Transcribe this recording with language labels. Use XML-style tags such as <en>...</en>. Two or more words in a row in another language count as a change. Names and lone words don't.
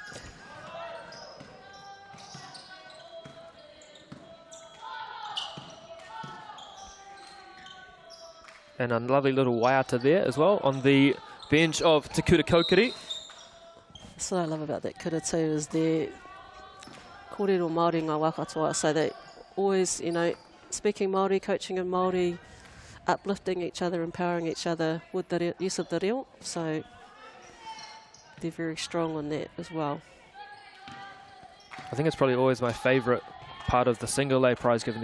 <en>And a lovely little waiata there as well on the bench of Te Kura Kokiri. That's what I love about that Kura too, is their</en> <mi>kōrero Māori ngā wā katoa.</mi> <en>So they always, you know, speaking Māori, coaching in Māori, uplifting each other, empowering each other with the use of the reo. So they're very strong on that as well. I think it's probably always my favourite part of the single A prize giving.</en>